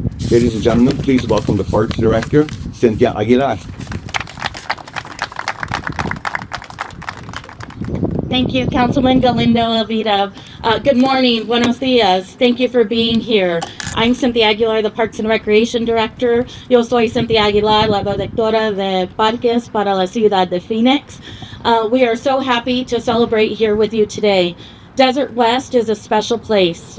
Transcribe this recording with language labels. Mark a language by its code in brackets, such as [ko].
[en] Ladies and gentlemen, please welcome the Parks Director, Cynthia Aguilar. Thank you, Councilman Galindo Elvira. Good morning, [es] buenos dias. [en] Thank you for being here. I'm Cynthia Aguilar, the Parks and Recreation Director. [es] Yo soy Cynthia Aguilar, la directora de Parques para la Ciudad de Phoenix. [en] We are so happy to celebrate here with you today. Desert West is a special place.